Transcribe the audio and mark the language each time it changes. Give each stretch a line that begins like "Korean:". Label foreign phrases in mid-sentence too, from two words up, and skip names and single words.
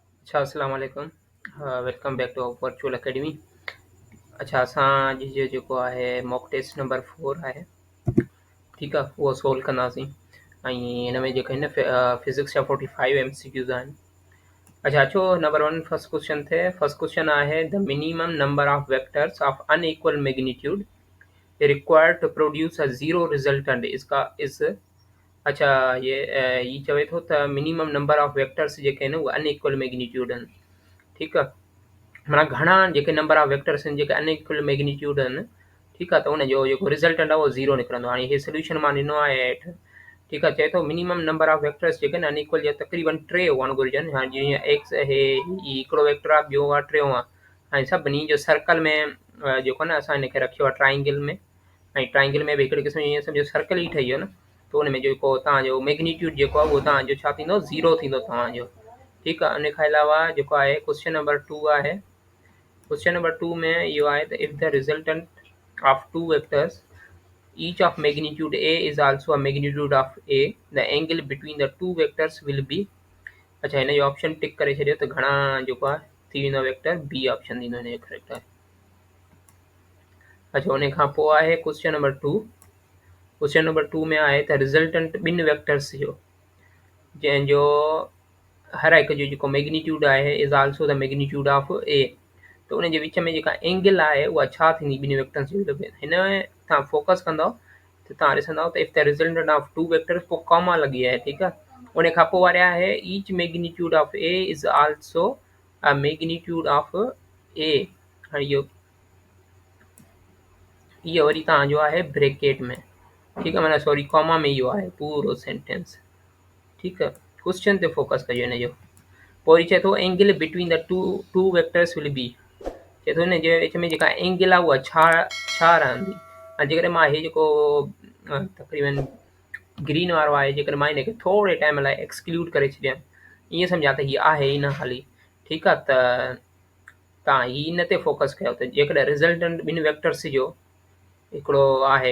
Arabic: अच्छा السلام عليكم.
English: Welcome back to Virtual Academy.
Sindhi: अच्छा असां जो जेको आहे
English: mock test
Sindhi: नंबर 4 आहे। ठीकु आहे, उहो सोल्व कंदासीं। ऐं हिन में जेके आहिनि फिज़िक्स जा 45 MCQs आहिनि। अच्छा अचो नंबर 1
English: first question
Sindhi: थिए।
English: first question आहे the minimum number of vectors of unequal magnitude required to produce a zero resultant
Urdu: اس کا اس.
Sindhi: अच्छा ये चवे थो त
English: minimum number of vectors
Sindhi: जेके आहिनि उहे
English: unequal magnitude
Sindhi: आहिनि। ठीकु आहे, माना घणा जेके
English: number of vectors
Sindhi: आहिनि जेके
English: unequal magnitude
Sindhi: आहिनि। ठीकु आहे, त उनजो जेको रिज़ल्टेंट आहे उहो ज़ीरो निकिरंदो। हाणे इहे सोल्यूशन मां ॾिनो आहे हेठि। ठीकु आहे, चए थो
English: minimum number of vectors
Sindhi: जेके आहिनि अनइक्वल जा तक़रीबन 3 हुअणु घुरिजनि। हाणे जीअं एक्स हे हिकिड़ो वेक्टर आहे, ॿियो आहे, टियों आहे। ऐं सभिनी जो सर्कल में जेको न असां हिनखे रखियो आहे ट्राइंगल में। ऐं ट्राइंगल में बि हिकिड़े क़िस्म ईअं सम्झो सर्कल ई ठही वियो न। त उन में जेको तव्हांजो मैग्नीट्यूड जेको आहे उहो तव्हांजो छा थींदो, ज़ीरो थींदो तव्हांजो। ठीकु आहे, उन खां अलावा जेको आहे
English: question number 2
Sindhi: आहे।
English: question number 2
Sindhi: में इहो आहे त
English: if the resultant of two vectors each of magnitude a is also a magnitude of a, the angle between the two vectors will be।
Sindhi: अच्छा हिन जो ऑप्शन टिक करे छॾियो त घणा जेको आहे थी वेंदो वेक्टर, बी ऑप्शन थींदो हिन जो करेक्ट आहे। अच्छा उन खां पोइ आहे
English: question number 2. question number 2
Sindhi: में आहे त रिजल्टेंट ॿिनि वेक्टर्स जो जंहिंजो हर हिकु जो जेको मैग्नीट्यूड आहे
English: is also the magnitude of a.
Sindhi: त उन जे विच में जेका एंगल आहे उहा छा थींदी ॿिनि वेक्टर्स जे विच में। हिन में तव्हां फोकस कंदव त तव्हां ॾिसंदव त
English: if the resultant of two vectors,
Sindhi: पोइ कॉमा लॻी आहे। ठीकु आहे, उन खां पोइ वरी आहे
English: each magnitude of a is also a magnitude of a.
Sindhi: हाणे इहो वरी तव्हांजो आहे ब्रैकेट में। ठीकु आहे, माना सॉरी कॉमा में इहो आहे पूरो सेंटेंस। ठीकु आहे, क्वेश्चन ते फोकस कजो हिन जो। पोइ वरी चए थो
English: angle between the two vectors will be.
Sindhi: चए थो हिन जे विच में जेका एंगल आहे उहा छा रहंदी। ऐं जेकॾहिं मां इहे जेको तक़रीबन ग्रीन वारो आहे, जेकॾहिं मां हिनखे थोरे टाइम लाइ एक्सक्लूड करे छॾियां, ईअं सम्झा त हीअ आहे ई न हाली। ठीकु आहे, त तव्हां हीअ इन ते फोकस कयो त जेकॾहिं रिज़ल्टेंट ॿिनि वेक्टर्स जो हिकिड़ो आहे।